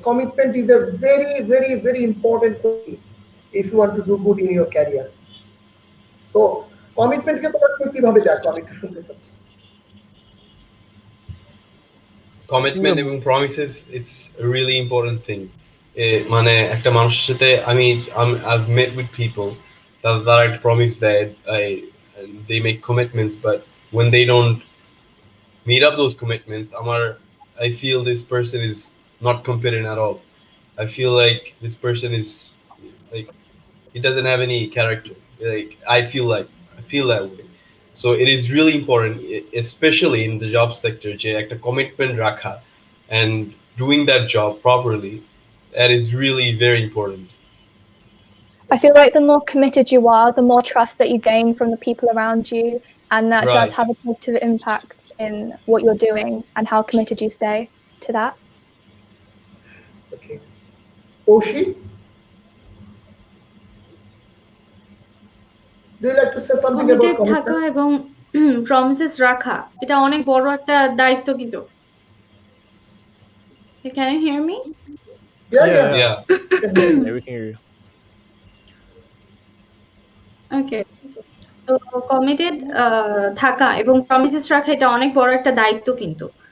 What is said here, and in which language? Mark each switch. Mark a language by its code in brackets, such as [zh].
[en] Commitment is a very very very important thing if you want to do good in your career. [bn] So কমিটমেন্টকে তোমরা কিভাবে দেখো, আমি একটু শুনতে চাচ্ছি। [en] Commitment এবং promises it's a really important thing. [bn] মানে একটা মানুষের সাথে [en] I've met with people that I promise that they make commitments, but when they don't meet up those commitments, I feel this person is not competent at all. I feel like this person is like, he doesn't have any character. Like I feel that way. So it is really important, especially in the job sector, [bn] যে একটা commitment রাখা [en] and doing that job properly. That is really very important. I feel like the more committed you are, the more trust that you gain from the people around you, and that does have a positive impact in what you're doing and how committed you stay to that. Okay. Oshi, do you like to say something about [bn] committed থাকা এবং promises রাখা এটা অনেক বড় একটা দায়িত্ব কিন্তু। [en] Can you hear me? Yeah. We can hear you. Okay. [bn] তো কমিটেড থাকা এবং প্রমিসেস রাখা এটা অনেক বড় একটা দায়িত্ব কিন্তু।